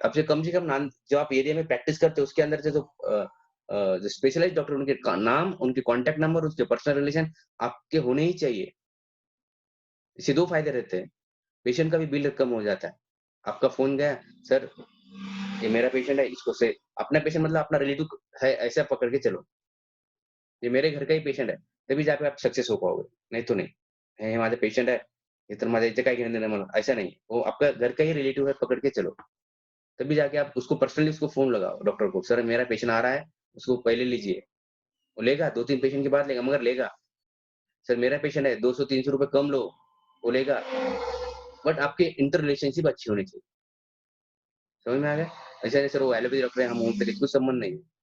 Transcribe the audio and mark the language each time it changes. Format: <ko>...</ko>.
<hi>अब से कम नाम जो आप एरिया में प्रैक्टिस करते हो उसके अंदर से जो स्पेशलाइज़्ड डॉक्टर, उनके नाम, उनके कॉन्टैक्ट नंबर, उसके पर्सनल रिलेशन आपके होने ही चाहिए। इससे 2 फायदे रहते हैं, पेशेंट का भी बिल कम हो जाता है। आपका फ़ोन गया, सर ये मेरा पेशेंट है, इसको से अपना पेशेंट मतलब अपना रिलेटिव है ऐसा पकड़ के चलो। ये मेरे घर का ही पेशेंट है, तभी जाके आप सक्सेस हो पाओगे, नहीं तो नहीं।</hi> <mr>हे माझा पेशंट आहे, हे तर माझ्या इथे काय घेणं-देणं मला,</mr> <hi>ऐसा नहीं। वो आपका घर का ही रिलेटिव है, पकड़ के चलो। तभी जाके आप उसको पर्सनली उसको फ़ोन लगाओ डॉक्टर को, सर मेरा पेशेंट आ रहा है, उसको पहले लीजिए। वो लेगा, 2-3 पेशेंट के बाद लेगा, मगर लेगा। सर मेरा पेशेंट है, 200-300 रुपए कम लो, वो लेगा। बट आपकी इंटर रिलेशनशिप अच्छी होनी चाहिए। समझ में आ गया? ऐसा नहीं सर वो एलोपैथी डॉक्टर है, हम होम्योपैथी, कुछ संबंध नहीं है।</hi>